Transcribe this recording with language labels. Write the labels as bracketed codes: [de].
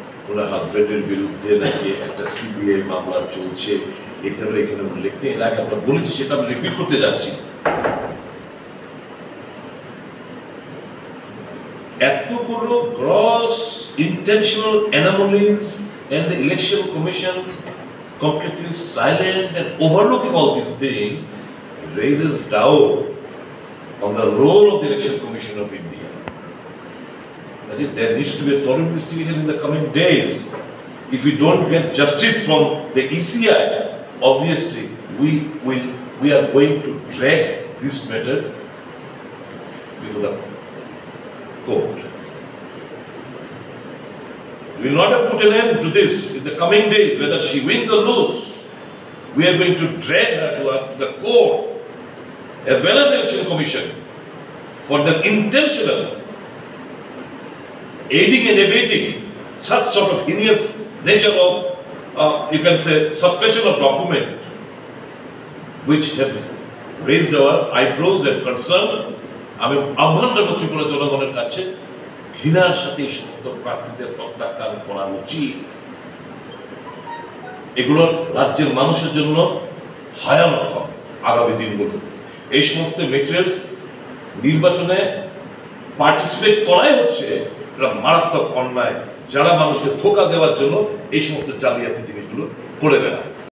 [bn] ওনার হাজব্যান্ডের বিরুদ্ধে নাকি একটা সিবিআই মামলা চলছে, এটারও এখানে উল্লেখ নেই। এর আগে আমরা বলেছি, সেটা আমি রিপিট করতে যাচ্ছি। এতগুলো [en] Gross intentional anomalies and the election commission completely silent and overlooking all these things raises doubt on the role of the election commission of India. I think there needs to be a thorough investigation in the coming days. If we don't get justice from the ECI, obviously we are going to drag this matter before the court. We will not have put an end to this in the coming days, whether she wins or loses. We are going to drag her to the court as well as the election commission for the intentional aiding and abetting such sort of heinous nature of, you can say, suppression of document, which have raised our eyebrows and concern. [bn] আমি আহ্বান জানাবো ত্রিপুরা জনগণের কাছে, ঘৃণার সাথে এই সমস্ত প্রার্থীদের প্রত্যাখ্যান করা উচিত। এগুলো রাজ্যের মানুষের জন্য ভয়ানক হবে আগামী দিনগুলো। এই সমস্ত মেটেরিয়ালস নির্বাচনে পার্টিসিপেট করাই হচ্ছে এটা মারাত্মক অন্যায়, যারা মানুষকে ধোঁকা দেওয়ার জন্য এই সমস্ত জালিয়াতি জিনিসগুলো করে বেড়ায়।